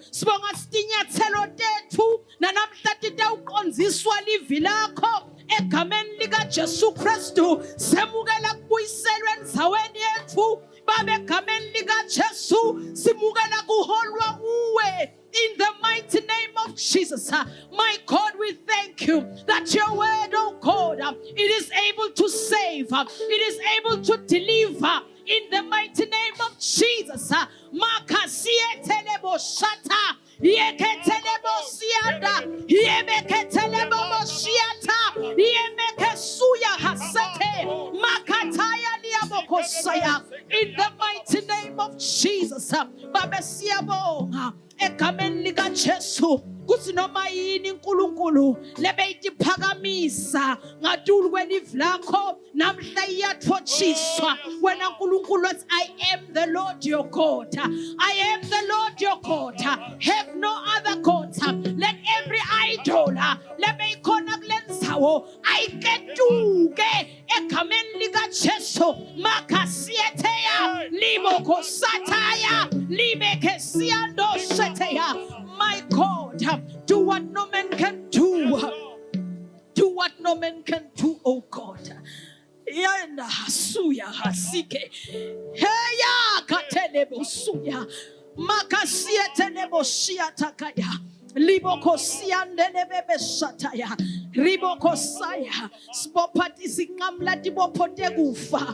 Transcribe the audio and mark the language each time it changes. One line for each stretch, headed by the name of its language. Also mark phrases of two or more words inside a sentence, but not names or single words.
Swati: Sibonga sitinyathelo tethu nanamhla titawuqondziswa livi lakho egameni lika Jesu Kristu. Semukela kubuyiselwe endzaweni yethu babe egameni lika Jesu. Simukela kuholwa kuwe
English: in the mighty name of Jesus. My God, we thank you that your word, oh God, it is able to save, it is able to deliver in the mighty name of Jesus. Makasietelebo shata, yeketelebo sianda, yemeketelebo siata, yemekesuya hasete, makataya liabokosaya. In the mighty name of Jesus,
Swati: babesiabo egameni lika Jesu. Kuthi noma yini uNkulunkulu lebeyitiphakamisa ngatulu kwelive lakho namhla iyathotshiswa. Wena uNkulunkulu wathi,
English: I am the Lord your God. I am the Lord your God. Have no other God. Let every idol
Swati: lebeyikhona kulendzawo ayiketuke egameni lika Jesu. Makasieteya libokosataya libekesiando seteya.
English: My God, do what no man can do. Do what no man can do, oh God. Yanda hasuya hasike. Heya katelebo suya. Makasia telebo shia takaya. Liboko siandelebebe sataya. Riboko saya. Spopati singamla dibopote gufa.